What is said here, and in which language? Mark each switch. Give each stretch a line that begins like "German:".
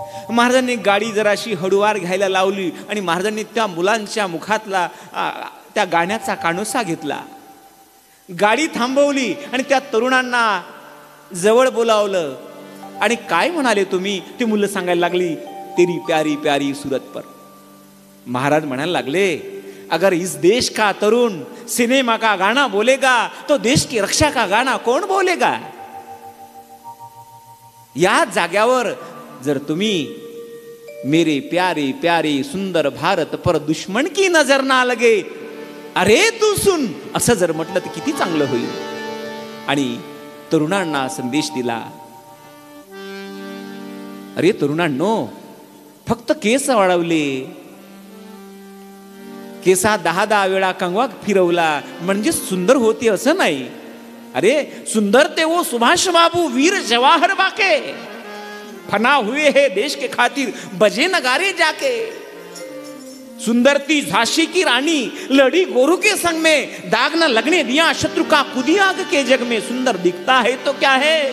Marathi: महाराजांनी गाडी जराशी हळूवार घ्यायला लावली आणि महाराजांनी त्या मुलांच्या मुखातला त्या गाण्याचा कानोसा घेतला, गाडी थांबवली आणि त्या तरुणांना जवळ बोलावलं आणि काय म्हणाले तुम्ही, ती मुलं सांगायला लागली,
Hindi: तेरी प्यारी प्यारी सूरत पर।
Marathi: महाराज म्हणायला लागले,
Hindi: अगर इस देश का तरुण सिनेमा का गाना बोलेगा तो देश की रक्षा का गाना कोण बोलेगा?
Marathi: या जाग्यावर जर तुम्ही
Hindi: मेरे प्यारे प्यारे सुंदर भारत पर दुश्मन की नजर ना लगे, अरे तू सुन,
Marathi: असं जर म्हटलं तर किती चांगलं होईल. आणि तरुणांना संदेश दिला, अरे तरुणांनो, फक्त केस वाढवले, केसा 10 वेळा कंगवा फिरवला म्हणजे सुंदर होती असं नाही. अरे सुंदर ते
Hindi: वो सुभाष बाबू वीर जवाहर बाके, फना हुए है देश के खातिर बजे नगारे जाके. सुंदर थी झांसी की रानी, लड़ी गोरू के संग में, दाग न लगने दिया शत्रु का खुदी आग के जग में. सुंदर दिखता है तो क्या है,